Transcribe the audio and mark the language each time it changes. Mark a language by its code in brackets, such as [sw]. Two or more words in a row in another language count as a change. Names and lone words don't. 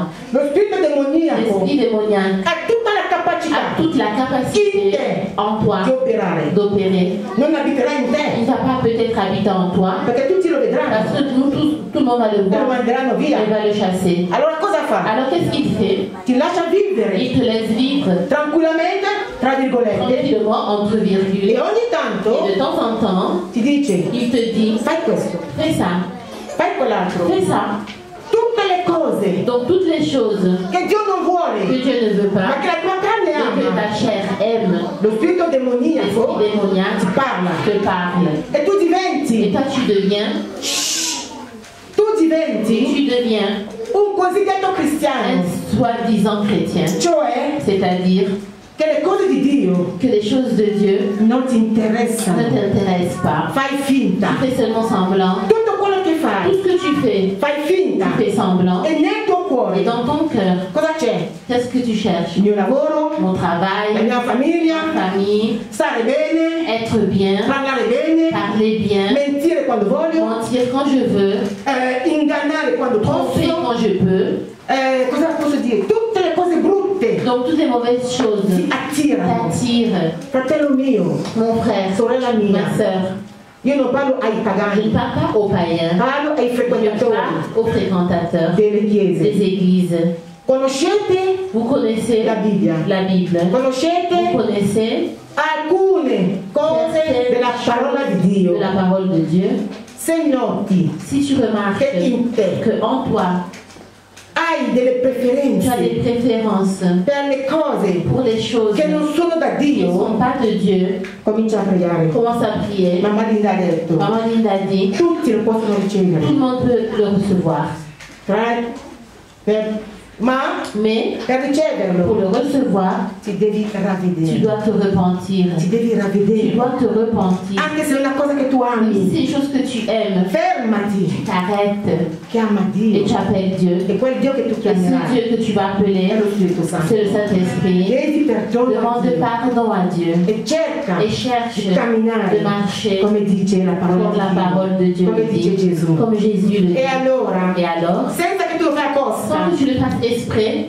[it] Lo spirito demoniaco [fr] L'esprit démoniaque [it] ha tutta la capacità [fr] a toute la capacité en toi [it] di operare, [fr] d'opérer. [it] non abiterà in [fr] Il [it] te, [fr] ne va pas peut-être habiter en toi, [it] perché tutti lo vedranno [fr] parce que nous tous, tout le monde va le [it] e lo [fr] voir, [it] manderanno via. [fr] il va le chasser. [it] Allora cosa fa? [fr] Alors qu'est-ce qu'il fait? [it] Ti lascia vivere [fr] Il te laisse vivre [it] tranquillamente, tra virgolette, [fr] tranquillement entre [it] e [fr] virgules. [it] ogni tanto [fr] Et de temps en temps, [it] ti dice [fr] il te dit, [it] fai questo, [fr] fais ça, [it] fai quell'altro, [fr] fais ça. [it] tutte le cose [fr] Donc toutes les choses [it] che Dio non [fr] que [it] vuole, [fr] Dieu ne veut [it] ma [fr] pas, [it] che la tua carne [fr] et que [it] ama. [fr] ta chair aime, [it] Lo spirito demoniaco [fr] l'esprit démoniaque [it] ti parla [fr] te parle. [it] e tu [fr] Et [it] diventi, [fr] toi tu deviens [it] un cosiddetto cristiano, [fr] un soi-disant chrétien. [it] cioè [fr] C'est-à-dire [it] che le cose di Dio [fr] que les choses de Dieu [it] non ti [fr] ne [it] interessano, [fr] t'intéressent pas. [it] fai finta, [fr] Tu fais seulement semblant. [it] tutto quello che [fr] Tout [it] fai, [fr] ce que tu fai, [it] fai finta, [fr] tu fais semblant. [it] e nel tuo [fr] Et [it] cuore [fr] dans ton cœur, [it] cosa c'è? [fr] qu'est-ce que tu cherches? [it] Il mio lavoro, [fr] Mon [it] la [fr] travail, [it] mia famiglia, [fr] ma famille, [it] stare bene, [fr] être bien, [it] parlare bene, [fr] parler bien, [it] mentire quando voglio, [fr] mentir quand je veux, [it] ingannare quando [fr] tromper [it] posso, [fr] quand je peux. [it] cosa posso dire? Tutte le cose brutte [fr] Donc toutes les mauvaises choses [it] ti attirano. [fr] t'attirent. [it] Fratello mio, [fr] Mon frère, [it] sorella [fr] ma [it] mia, [fr] soeur, [it] io non parlo ai [fr] je ne [it] pagani, [fr] parle pas aux païens, [it] parlo ai [fr] je [it] frequentatori [fr] parle aux fréquentateurs [it] delle [fr] des [it] chiese. [fr] églises. [it] Conoscete [fr] Vous connaissez [it] la Bibbia? [fr] la Bible. Vous [it] Conoscete [fr] connaissez [it] alcune cose della parola di Dio. [fr] de la parole de Dieu. [it] Se noti [fr] Si tu remarques [it] che in te [fr] que en toi, [it] hai delle [fr] tu as [it] preferenze [fr] des préférences [it] per le cose [fr] pour les choses [it] che non sono da [fr] qui ne [it] Dio, [fr] sont pas de Dieu, [it] comincia a pregare. [fr] commence à prier. [it] Mamma Linda ha detto, [fr] Maman Linda dit, [it] tutti lo possono [fr] tout [it] ricevere. [fr] le monde peut le recevoir. [it] Ma [fr] Mais [it] per [fr] pour [it] riceverlo [fr] le recevoir, [it] ti devi [fr] tu [it] ravvedere. [fr] dois te repentir. [it] Ti devi [fr] Tu [it] ravvedere. [fr] dois te repentir. [it] Anche se è una cosa che tu [fr] Même si [it] ami, [fr] c'est une chose que tu aimes, [it] fermati, [fr] t'arrêtes [it] chiama [fr] et [it] Dio. [fr] tu appelles Dieu. [it] E quel Dio che tu [fr] Et ce [it] chiamerai [fr] Dieu que tu vas appeler, [it] è lo Spirito Santo. [fr] c'est le Saint-Esprit. [it] Chiedi perdono a [fr] Demande [it] Dio [fr] pardon à Dieu [it] e cerca [fr] et cherche [it] di camminare [fr] de marcher [it] come dice la parola [fr] comme la [it] di [fr] parole de [it] Dio, [fr] Dieu [it] come [fr] le [it] dice [fr] dit, [it] Gesù. [fr] comme Jésus le dit. [it] E allora, [fr] Et alors, [it] senza che tu lo fai apposta, [fr] sans que tu le fasses exprès,